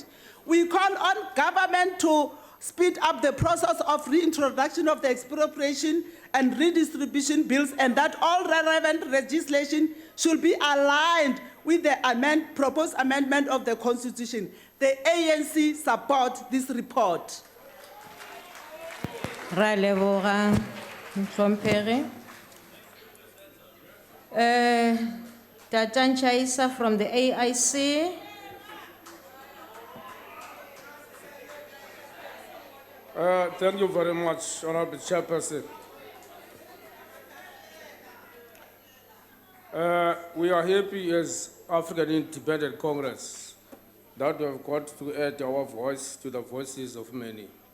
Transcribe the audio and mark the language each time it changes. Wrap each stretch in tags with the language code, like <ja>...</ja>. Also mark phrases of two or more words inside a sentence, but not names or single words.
<en>We call on government to speed up the process of reintroduction of the expropriation and redistribution bills, and that all relevant legislation should be aligned with the proposed amendment of the Constitution. The ANC support this report.</en> <tn>Ra leboga, Mhlomphehi.</tn> <en>Tatan Chaisa from the AIC. Thank you very much, Honorable Chairperson. We are happy as African Independent Congress that we have got to add our voice to the voices of many.</en>